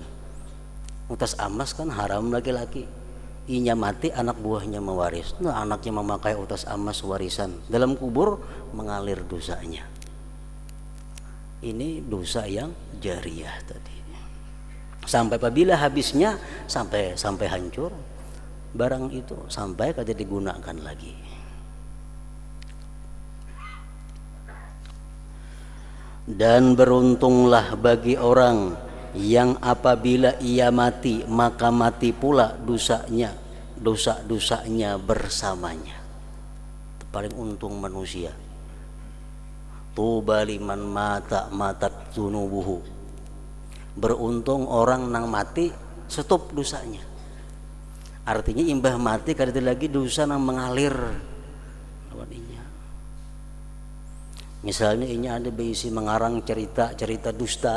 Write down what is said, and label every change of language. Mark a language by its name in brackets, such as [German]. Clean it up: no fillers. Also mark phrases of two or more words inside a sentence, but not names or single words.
[Banjar] Utas amas kan haram laki-laki. Inya mati anak buahnya mewaris. [Indonesian] Nah, anaknya memakai [Banjar] utas amas [Indonesian] warisan. Dalam kubur mengalir dosanya. Ini dosa yang jariyah tadi. Sampai apabila habisnya sampai hancur barang itu, sampai kada digunakan lagi. Dan beruntunglah bagi orang yang apabila ia mati maka mati pula dosa-dosanya bersamanya. Paling untung manusia. [Arabic] طوبى لمن ماتت ذنوبه. [Banjar] Beruntung orang nang mati stop dosanya. Artinya imbah mati kada lagi dosa nang mengalir lawaninya. [Indonesian] Misalnya ini ada berisi mengarang cerita dusta.